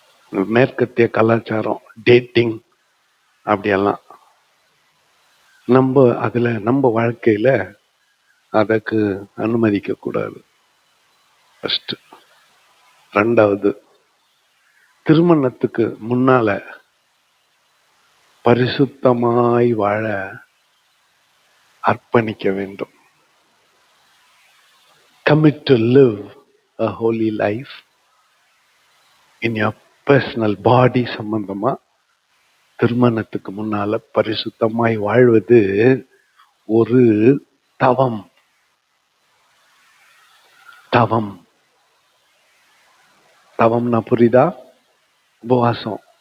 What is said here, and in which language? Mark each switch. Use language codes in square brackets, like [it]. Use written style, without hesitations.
[ta] மேற்கத்திய கலாச்சாரம், டேட்டிங் அப்படியெல்லாம் நம்ம வாழ்க்கையில அதற்கு அனுமதிக்க கூடாது. ஃபர்ஸ்ட். ரெண்டாவது, திருமணத்துக்கு முன்னால பரிசுத்தமாய் வாழ அர்ப்பணிக்க வேண்டும். [en] Commit to live a holy life in your personal body. [ta] சம்பந்தமா திருமணத்துக்கு முன்னால பரிசுத்தமாய் வாழ்வது ஒரு தவம். தவம் தவம்னா புரியுதா? உபவாசம்.